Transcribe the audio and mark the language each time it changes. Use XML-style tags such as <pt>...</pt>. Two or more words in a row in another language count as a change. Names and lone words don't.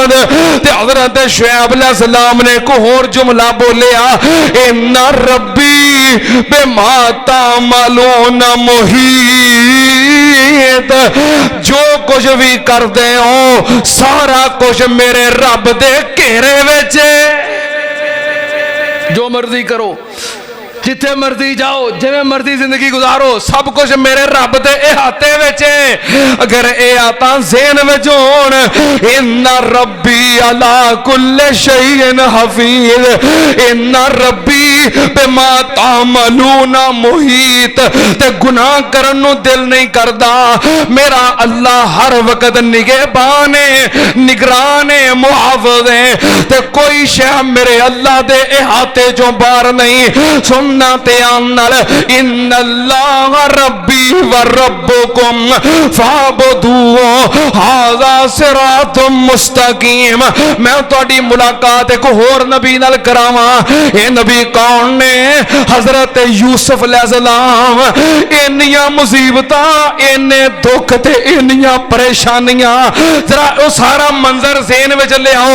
<pa>داؤد تے حضرت شعیب علیہ السلام نے کو ہور جملہ بولیا,</pa> <ar>إنّ ربّي بما تعملون محيط,</ar> <ur>جو کچھ بھی کرتے ہو</ur> <pa>سارا کچھ میرے رب دے گھیرے وچ، جو مرضی کرو جتھے مرضی جاؤ جیویں مرضی زندگی گزارو سب کچھ میرے رب دے احاطے وچ اے. اگر اے آتا ذہن وچ ہون,</pa> <ar>إنّ ربّي على كلّ شيءٍ حفيظ، إنّ ربّي بما تعملون محيط,</ar> <pa>تے گناہ کرن نوں دل نہیں کردا، میرا اللہ ہر ویلے نگہبان اے، نگران اے، محافظ اے، تے کوئی شے میرے اللہ دے احاطے چوں باہر نہیں. سننا دھیان نال,</pa> <ar>إنّ الله ربّي وربّكم فاعبدوه هذا صراطٌ مستقيم.</ar> <pa>میں تہاڈی ملاقات اک ہور نبی نال کراواں. اے نبی کون نے? حضرت یوسف علیہ السلام۔ اِنّیاں مصیبتاں، اِنّے دکھ تے اِنّیاں پریشانیاں، ذرا اوہ سارا منظر ذہن وچ لیاؤ.</pa>